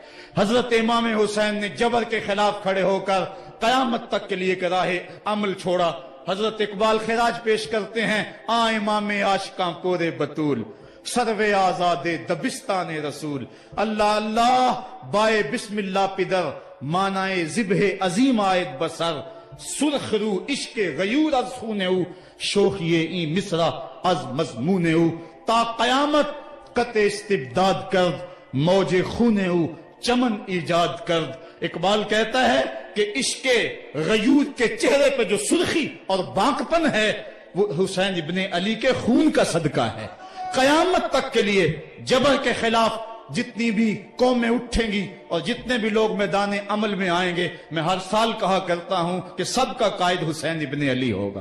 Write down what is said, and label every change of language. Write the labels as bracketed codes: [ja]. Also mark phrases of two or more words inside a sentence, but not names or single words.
[ur] حضرت امام حسین نے جبر کے خلاف کھڑے ہو کر قیامت تک کے لیے راہ عمل چھوڑا۔ حضرت اقبال خراج پیش کرتے ہیں، [fa] آ امام عاشقاں پورے بطول، سروے آزاد دبستان رسول، اللہ اللہ بائے بسم اللہ پدر، مانائے ذبح عظیم آیت بسر، سرخ رو عشق غیور از خونے او، شوخیے این مصرع از مضمونے او، تا قیامت قطع استبداد کرد، موج خونے او چمن ایجاد کرد۔ [ur] اقبال کہتا ہے کہ [fa] عشق غیور [ur] کے چہرے پہ جو سرخی اور بانکپن ہے وہ حسین ابن علی کے خون کا صدقہ ہے۔ قیامت تک کے لیے جبر کے خلاف جتنی بھی قومیں اٹھیں گی اور جتنے بھی لوگ میدان عمل میں آئیں گے، میں ہر سال کہا کرتا ہوں کہ سب کا قائد حسین ابن علی ہوگا۔